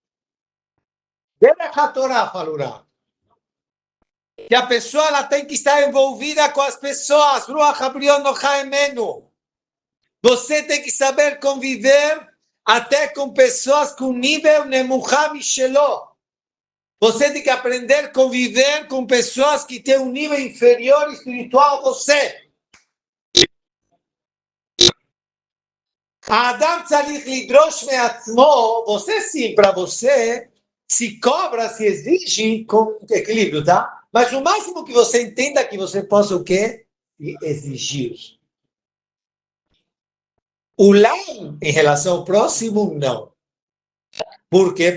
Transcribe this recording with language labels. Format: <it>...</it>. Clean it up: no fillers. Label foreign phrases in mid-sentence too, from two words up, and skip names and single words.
<pt>A Torá falou que a pessoa ela tem que estar envolvida com as pessoas. Você tem que saber conviver até com pessoas com nível</pt> <he>נמוכה ממנו.</he> <pt>Você tem que aprender a conviver com pessoas que têm um nível inferior espiritual a você.</pt> <he>אדם צריך לדרוש מעצמו.</he> <pt>Você sim, para você, se cobra, se exige com equilíbrio, tá? Mas o máximo que você entenda é que você possa o quê? Exigir. O lá, em relação ao próximo, não. Por quê?</pt>